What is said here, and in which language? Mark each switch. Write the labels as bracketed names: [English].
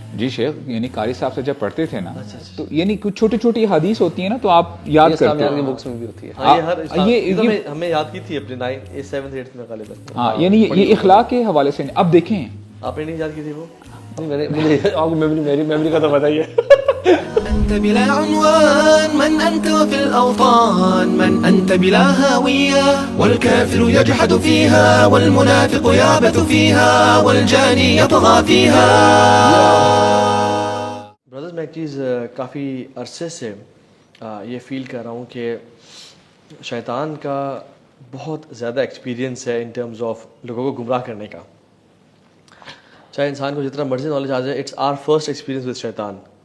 [Urdu] جی شیخ, یعنی قاری صاحب سے جب پڑھتے تھے نا تو یعنی کچھ چھوٹی چھوٹی حدیث ہوتی ہیں نا تو آپ یاد کرتے ہیں, ہیں. بکس میں بھی ہوتی ہے. یہ ہمیں یاد کی تھی اپنے 7th 8th میں غالباً. ہاں, یعنی یہ اخلاق کے حوالے سے. اب دیکھیں آپ نے نہیں یاد کی تھی وہ, میری میموری کا تو بتائیے. [Arabic] أنت بلا عنوان من أنت في الأوطان من أنت بلا هاوية والكافر يجحد فيها والمنافق يعبث فيها والجاني يطغى فيها. [Urdu] برادرز, میں ایک چیز کافی عرصے سے یہ فیل کر رہا ہوں کہ شیطان کا بہت زیادہ ایکسپیرینس ہے ان ٹرمز آف لوگوں کو گمراہ کرنے کا. چاہے انسان کو جتنا مرضی نالج آ جائے, [English] it's our first experience with [Urdu] شیطان.